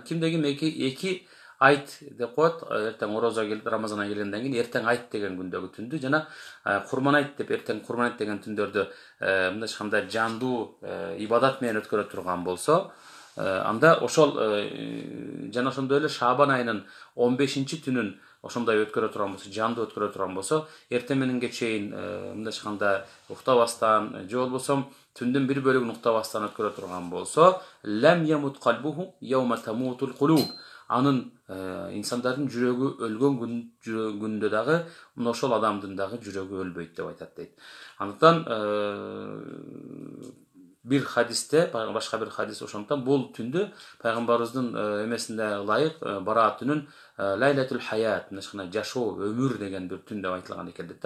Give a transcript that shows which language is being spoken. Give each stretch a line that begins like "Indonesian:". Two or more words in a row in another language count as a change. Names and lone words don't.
Kyrgyz: Кимдеги эки айт деп коет, эртең орозо келип Рамазан айы келгенден кийин эртең айт деген күндөгү түндү жана курман айт деп эртең курман айт деген түндөрдү мындай айтканда жандуу ибадат менен өткөрө турган болсо, анда ошол жана ошондой эле Шабан айынын 15-чи түнүн ошондой өткөрө турган болсо, жандуу өткөрө турган болсо, эртең мененге чейин мындай айтканда уктабастан же болбосо түндүн бир бөлүгүн уктабастан өткөрө турган болсо,
Arabic: لم يمت قلبه يوم تموت القلوب.
Kyrgyz: Анын инсандардын жүрөгү өлгөн күндө дагы мына ошол адамдын дагы жүрөгү өлбөйт деп айтат дейт. Андыктан бир хадисте, башка бир хадис ошондуктан бул түндү пайгамбарыбыздын эмесинде ылайык бараат түнүн
Arabic: ليلة الحياة,
Kyrgyz: мына жашоо, өмүр деген бир түн деп айтылган экен дейт да.